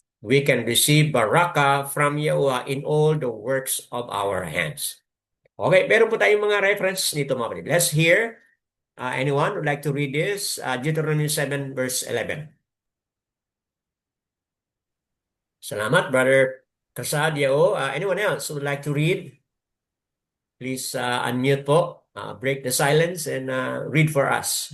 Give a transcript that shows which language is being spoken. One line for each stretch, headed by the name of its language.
English: We can receive baraka from Yahuwah in all the works of our hands.
Filipino: Okay, meron po tayong mga reference nito, mga kapatid.
English: Let's hear. Anyone would like to read this? Deuteronomy 7 verse 11.
Filipino: Salamat,
English: Brother Kasad, Yao. Anyone else who would like to read? Please unmute po. Break the silence and read for us.